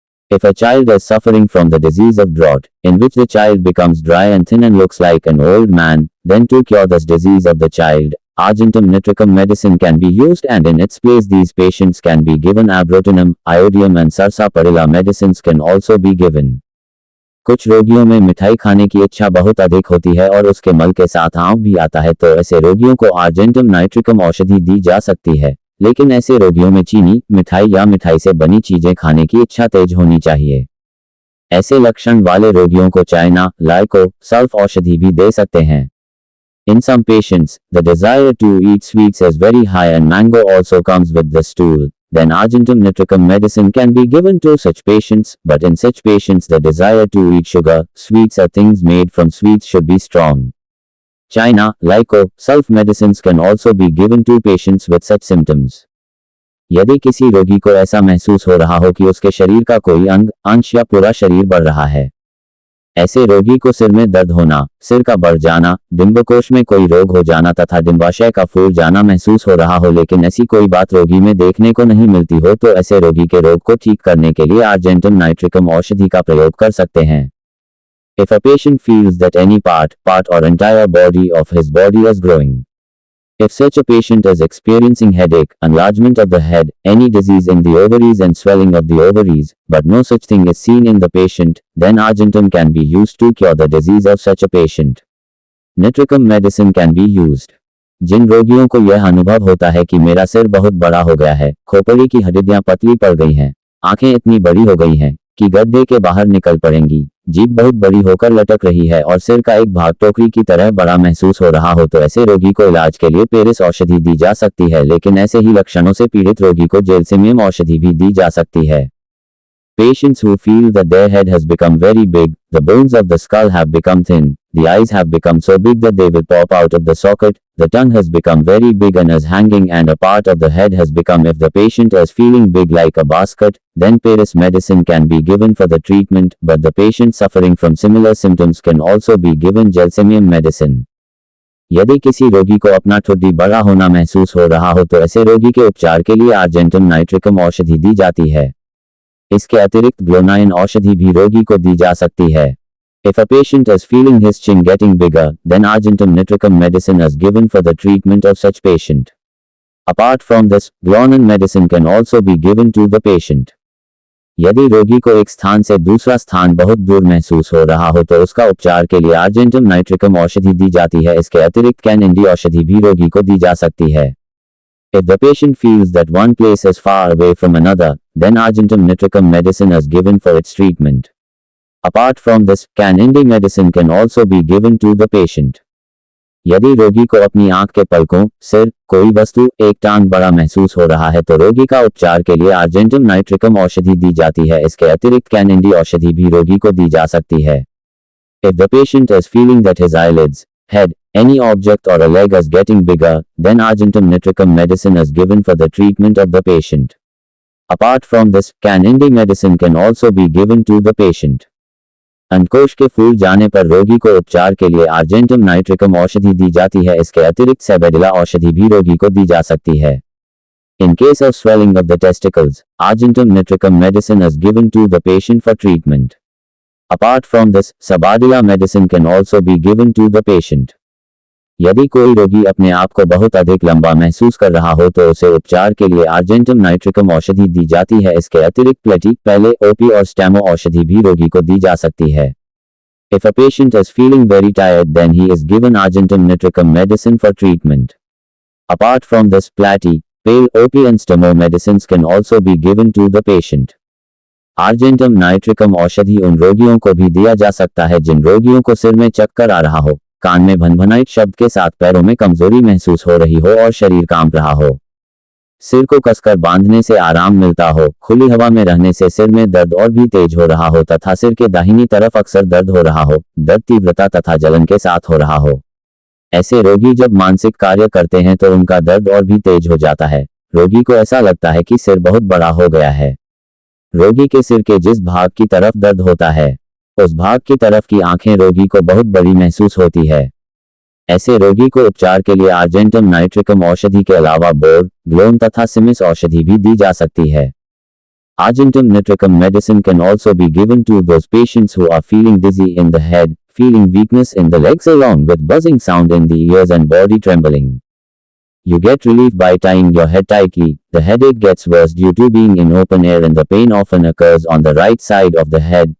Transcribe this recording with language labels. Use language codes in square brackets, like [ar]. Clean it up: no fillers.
[en] If a child is suffering from the disease of drought, in which the child becomes dry and thin and looks like an old man, then to cure this disease of the child, Argentum nitricum medicine can be used, and in its place these patients can be given abrotinum, iodium and sarsaparilla medicines can also be given. [hi] कुछ रोगियों में मिठाई खाने की इच्छा बहुत अधिक होती है और उसके मल के साथ आंव भी आता है, तो ऐसे रोगियों को आर्जेंटम नाइट्रिकम औषधि दी जा सकती है, लेकिन ऐसे रोगियों में चीनी, मिठाई या मिठाई से बनी चीजें खाने की इच्छा तेज होनी चाहिए। ऐसे लक्षण वाले रोगियों को चाइना, लाइको, सल्फ औषधि भी दे सकते हैं। [en] In some patients, the desire to eat sweets is very high and mango also comes with the stool. Then Argentum nitricum medicine can be given to such patients, but in such patients the desire to eat sugar, sweets or things made from sweets should be strong. China, Lyco, self medicines can also be given to patients with such symptoms. [hi] यदि किसी रोगी को ऐसा महसूस हो रहा हो कि उसके शरीर का कोई अंग, अंश या पूरा शरीर बढ़ रहा है, ऐसे रोगी को सिर में दर्द होना, सिर का बढ़ जाना, डिंबकोश में कोई रोग हो जाना तथा डिंबाशय का फूल जाना महसूस हो रहा हो, लेकिन ऐसी कोई बात रोगी में देखने को नहीं मिलती हो, तो ऐसे रोगी के रोग को ठीक करने के लिए आर्जेंटम नाइट्रिकम औषधि का प्रयोग कर सकते हैं। [en] If a patient feels that any part or entire body of his body is growing. If such a patient is experiencing headache, enlargement of the head, any disease in the ovaries and swelling of the ovaries, but no such thing is seen in the patient, then Argentum can be used to cure the disease of such a patient. Nitricum medicine can be used. [hi] जिन रोगियों को यह अनुभव होता है कि मेरा सिर बहुत बड़ा हो गया है, खोपड़ी की हड्डियां पतली पड़ गई हैं, आंखें इतनी बड़ी हो गई हैं कि गड्ढे के बाहर निकल पड़ेंगी, जीभ बहुत बड़ी होकर लटक रही है और सिर का एक भाग टोकरी की तरह बड़ा महसूस हो रहा हो, तो ऐसे रोगी को इलाज के लिए पेरिस औषधि दी जा सकती है। लेकिन ऐसे ही लक्षणों से पीड़ित रोगी को जेल्सिमियम औषधि भी दी जा सकती है। [en] Patients who feel that their head has become very big, the bones of the skull have become thin, the eyes have become so big that they will pop out of the socket, the tongue has become very big and is hanging, and a part of the head has become, if the patient is feeling big like a basket, then Paris medicine can be given for the treatment, but the patient suffering from similar symptoms can also be given gelsemium medicine. [hi] यदि किसी रोगी को अपना ठुड्डी बड़ा होना महसूस हो रहा हो तो ऐसे रोगी के उपचार के लिए आर्जेंटम नाइट्रिकम औषधि दी जाती है। इसके अतिरिक्त ग्लोनाइन औषधि भी रोगी को दी जा सकती है। [en] If a patient is feeling his chin getting bigger, then argentum nitricum medicine is given for the treatment of such patient. Apart from this, glonain medicine can also be given to the patient. [hi] यदि रोगी को एक स्थान से दूसरा स्थान बहुत दूर महसूस हो रहा हो तो उसका उपचार के लिए आर्जेंटम नाइट्रिकम औषधि दी जाती है। इसके अतिरिक्त कैनइंडी औषधि भी रोगी को दी जा सकती है। [en] If the patient feels that one place is far away from another, then argentum nitricum medicine is given for its treatment. Apart from this, canindi medicine can also be given to the patient. [hi] यदि रोगी को अपनी आंख के पलकों, सिर, कोई वस्तु, एक टांग बड़ा महसूस हो रहा है तो रोगी का उपचार के लिए आर्जेंटम नाइट्रिकम औषधि दी जाती है। इसके अतिरिक्त कैनइंडी औषधि भी रोगी को दी जा सकती है। [en] If the patient is feeling that his eyelids, head, any object or a leg is getting bigger, then argentum nitricum medicine is given for the treatment of the patient. Apart from this, canindi medicine can also be given to the patient. [hi] अंडकोश के फूल जाने पर रोगी को उपचार के लिए argentum nitricum औषधि दी जाती है। इसके अतिरिक्त सेबेडिला औषधि भी रोगी को दी जा सकती है। [en] In case of swelling of the testicles, argentum nitricum medicine is given to the patient for treatment. Apart from this, sabadilla medicine can also be given to the patient. [hi] यदि कोई रोगी अपने आप को बहुत अधिक लंबा महसूस कर रहा हो तो उसे उपचार के लिए आर्जेंटम नाइट्रिकम औषधि दी जाती है। इसके अतिरिक्त प्लेटी, पहले ओपी और स्टेमो औषधि भी रोगी को दी जा सकती है। [en] If a patient is feeling very tired, then he is given argentum nitricum medicine for treatment. Apart from this, platy, pale OP and stemo medicines can also be given to the patient. [hi] Argentum nitricum औषधि उन रोगियों को भी दिया जा सकता है जिन रोगियों को सिर में चक्कर आ रहा हो, कान में भनभनाइट शब्द के साथ पैरों में कमजोरी महसूस हो रही हो और शरीर कांप रहा हो, सिर को कसकर बांधने से आराम मिलता हो, खुली हवा में रहने से सिर में दर्द और भी तेज हो रहा हो तथा सिर के दाहिनी तरफ अक्सर दर्द हो रहा हो, दर्द तीव्रता तथा जलन के साथ हो रहा हो। ऐसे रोगी जब मानसिक कार्य करते हैं तो उनका दर्द और भी तेज हो जाता है। रोगी को ऐसा लगता है कि सिर बहुत बड़ा हो गया है। रोगी के सिर के जिस भाग की तरफ दर्द होता है, उस भाग की तरफ की आंखें रोगी को बहुत बड़ी महसूस होती है। ऐसे रोगी को उपचार के लिए आर्जेंटम नाइट्रिकम औषधि के अलावा बोर, ग्लोन तथा सिमिस औषधि भी दी जा सकती है। [en] Argentum nitricum medicine can also be given to those patients who are feeling dizzy in the head, feeling weakness in the legs along with buzzing sound in the ears and body trembling. You get relief by tying your head tightly. The headache gets worse due to being in open air and the pain often occurs on the right side of the head.